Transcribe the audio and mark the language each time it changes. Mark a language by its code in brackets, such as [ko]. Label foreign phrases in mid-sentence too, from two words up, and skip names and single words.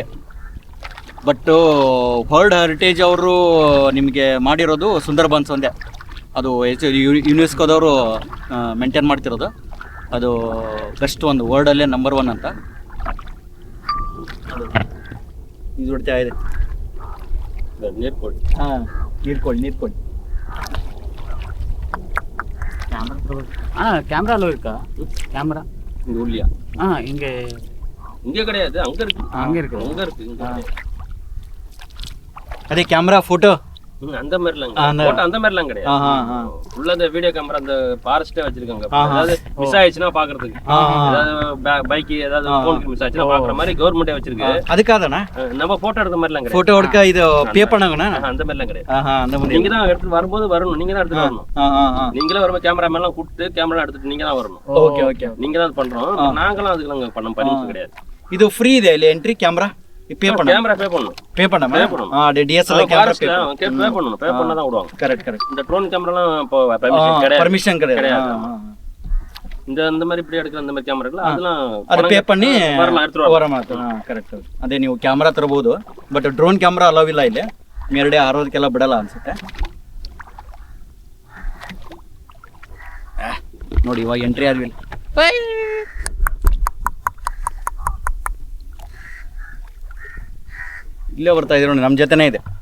[en] but world heritage [kn] ಅವರು ನಿಮಗೆ ಮಾಡಿರೋದು ಸುಂದರ್ಬನ್ಸ್ ಒಂದೇ. ಅದು ಯುನೆಸ್ಕೋದವರು ಮೇಂಟೈನ್ ಮಾಡ್ತಿರೋದು. ಅದು ಬೆಸ್ಟ್ ಒಂದು ವರ್ಲ್ಡಲ್ಲೇ ನಂಬರ್ 1 ಅಂತ. ಇದು ಬಿಡ್ತಾ ಇದೆ. ನೀರು ಕೊಡಿ. ನೀರು ಕೊಡಿ. [ta] கேமரால இருக்கா? கேமரா இங்க உள்ளியா? இங்க கிடையாது, அங்க இருக்கு. அதே கேமரா ஃபோட்டோ அந்த மாதிரிலாம் அந்த- போட்டோ அந்த மாதிரிலாம் கிடையாது. உள்ள அந்த வீடியோ கேமரா அந்த ஃபாரஸ்டே வச்சிருக்காங்க. ஏதாவது மிஸ் ஆயிடுச்சுன்னா பாக்குறதுக்கு, ஏதாவது பைக் ஏதாவது போன் மிஸ் ஆயிடுச்சுன்னா பாக்குற மாதிரி கவர்மெண்டே வச்சிருக்கு. அதுக்காகண்ணா நம்ம போட்டோ எடுத்த மாதிரிலாம் கிடையாது. ஃபோட்டோ எடுக்க இது பே பண்ணாங்கண்ணா? அந்த மாதிரிலாம் கிடையாது. அந்த மாதிரி நீங்க தான் எடுத்து வரும்போது வரணும், நீங்க தான் எடுத்து வரணும். நீங்களே வரும்போது கேமராமேன் எல்லாம் கூப்பிட்டு கேமரா எடுத்துட்டு நீங்க தான் வரணும். ஓகே ஓகே. நீங்க தான் பண்றோம், நாங்களாம் அதுக்கு பண்ண பர்மிஷன் கிடையாது. [kn] ಇದು ಫ್ರೀ ಇದೆ ಇಲ್ಲಿ ಎಂಟ್ರಿ [en] camera pay [kn] பண்ண [ta] கேமரா பே பண்ணணும். பே பண்ணாம பே பண்ணணும். DSLR கேமரா பே பே பண்ணணும். பே பண்ணா தான் விடுவாங்க. கரெக்ட் கரெக்ட். இந்த ட்ரோன் கேமராலாம் இப்போ பர்மிஷன் கிடையாது. பர்மிஷன் கிடையாது. இந்த மாதிரி இப்படி எடுக்கிற அந்த மாதிரி கேமரால அதெல்லாம் ಅದು ಪೇ பண்ணி வரலாம் எடுத்துட்டு [kn] ವರ ಮಾತು. ಕರೆಕ್ಟ್. ಅದೇ ನೀವು ಕ್ಯಾಮರಾ ತರಬಹುದು, [en] but drone camera allow [kn] ಇಲ್ಲ ಇಲ್ಲಿ. ಮೇಲ್ಗಡೆ ಆರೋದಕ್ಕೆಲ್ಲ ಬಿಡಲ್ಲ ಅನ್ಸುತ್ತೆ. ನೋಡಿ ಇವಾಗ ಎಂಟ್ರಿ ಆದ್ವಿ. ಇಲ್ಲೇ ಬರ್ತಾ ಇದ್ರು ನೋಡಿ, ನಮ್ಮ ಜೊತೆನೇ ಇದೆ.